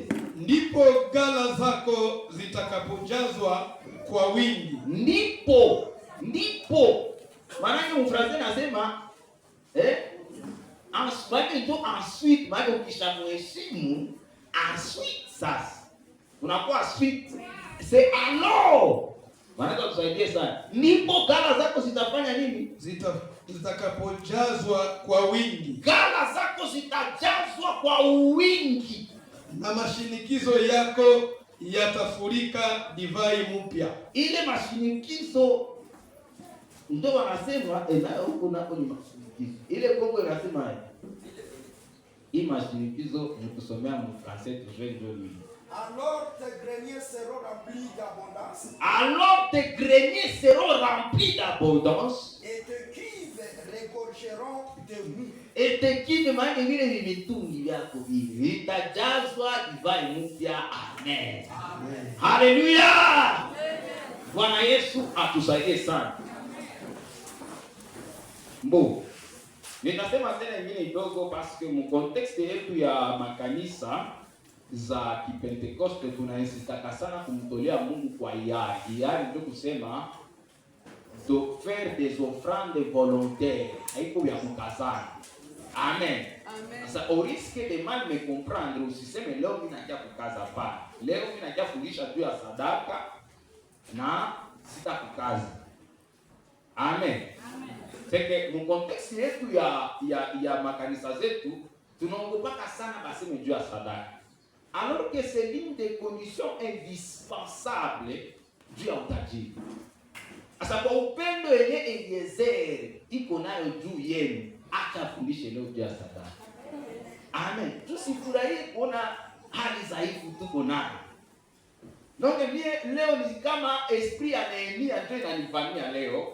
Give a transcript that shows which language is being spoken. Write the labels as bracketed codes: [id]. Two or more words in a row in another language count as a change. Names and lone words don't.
[sw] Ndipo ghala zako zitakapojazwa kwa wingi. Ndipo. Maana Mfransa nasema ensuite, maana ukishamheshimu ensuite sasa unakuwa sweet. [fr] C'est alors. [sw] Maana tusaidie sana. Ndipo ghala zako zitafanya nini? Zitakapojazwa kwa wingi. Ghala zako zitajazwa kwa wingi. Na mashinikizo yako yatafurika divai mpya. Ile mashinikizo ndio wanasema nayo huko nako ni mashinikizo. Ile Kongo inasema hii mashinikizo ni kusomea mu [fr] Français toujours [sw] ndio ni. [fr] Alors tes greniers seront remplis d'abondance. Alors tes greniers seront remplis d'abondance. Et tes cuves regorgeront de mûres. Et tes cuves [sw] maana vile vitungi vyako vile vitajazwa divai mpya. Amen. Amen. Haleluya. Bwana Yesu atusaidie sana. Nitasema tena nyingine kidogo [fr] parce que [sw] mu contexte yetu ya makanisa za Kipentekoste tunainsistaka sana kumtolea Mungu kwa hiari. Hiari ndio kusema [fr] de faire des offrandes volontaires. [sw] Haiko ya kukazana. Amen. Sasa [fr] au risque de mal me comprendre, [sw] usiseme leo mimi nakia kukaza pa. Leo mimi nakia kulisha juu ya sadaka na sitakukaza. Amen. Seke mu contexte yetu ya makanisa zetu tunaongopaka sana baseme juu ya sadaka. [fr] Alors que c'est l'une des conditions indispensables [sw] juu ya utajiri. Asa kwa upendo yenye Eliezer iko nayo juu yenu, acha fundishe leo juu ya sadaka. Amen. Tusifurahie kuona hali dhaifu tuko nayo. Donc leo ni kama esprit ya Nehemia ndio inanivamia leo.